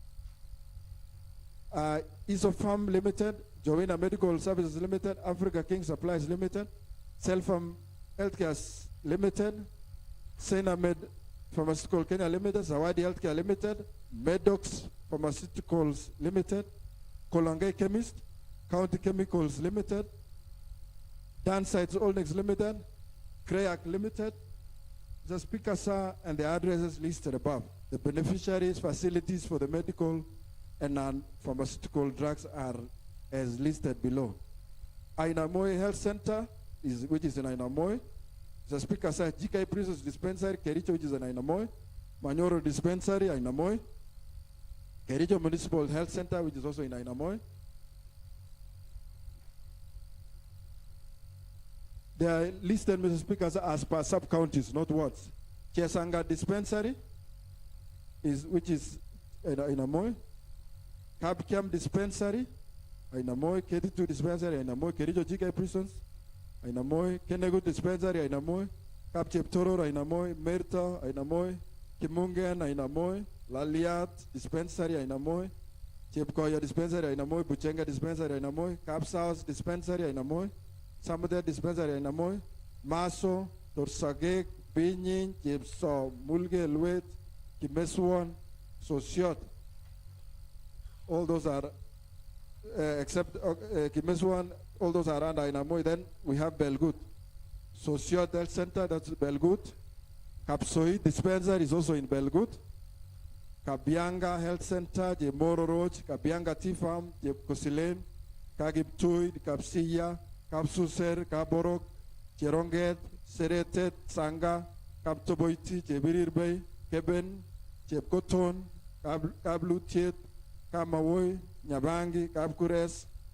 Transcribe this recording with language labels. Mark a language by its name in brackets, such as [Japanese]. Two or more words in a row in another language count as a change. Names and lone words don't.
[English] Isopharm Limited, Joanna Medical Services Limited, Africa King Supplies Limited, Selfam Healthcare Limited, Senamed Pharmaceutical Kenya Limited, Zawadi Healthcare Limited, Medox Pharmaceuticals Limited, Kolongai Chemist, County Chemicals Limited, Dan Sites Olnex Limited, Krayak Limited. The Speaker, sir, and the addresses listed above. The beneficiaries, facilities for the medical and non-pharmaceutical drugs are as listed below. Ainamoy Health Center, which is in Ainamoy. The Speaker, sir, GK Prisons Dispensary, Kericho, which is in Ainamoy. Manyoro Dispensary, Ainamoy. Kericho Municipal Health Center, which is also in Ainamoy. They are listed, Mr. Speaker, as per sub-counties, not wards. Chesanga Dispensary, which is in Ainamoy. Kabkiam Dispensary, Ainamoy. K2 Dispensary, Ainamoy. Kericho GK Prisons, Ainamoy. Kenego Dispensary, Ainamoy. Kapcheptoro, Ainamoy. Merta, Ainamoy. Kimungen, Ainamoy. Laliat Dispensary, Ainamoy. Chepkoya Dispensary, Ainamoy. Buchenga Dispensary, Ainamoy. Kapsaus Dispensary, Ainamoy. Samudra Dispensary, Ainamoy. Maso, Torsagek, Binyin, Jepso, Mulge, Luet, Kimeswan, Sosiot. All those are, except Kimeswan, all those are under Ainamoy. Then we have Belgut. Sosiot Health Center, that's Belgut. Kapsoi Dispensary is also in Belgut. Kabianga Health Center, Je Moro Road, Kabianga Tea Farm, Je Kosilen, Kagiptui, Kapsiya, Kapsuser, Kaborok, Cheronget, Seretet, Sanga, Kaptoboiti, Chebirirbe, Keben, Chepkoton, Kablutiet, Kamawoy, Nyabangi, Kapkures,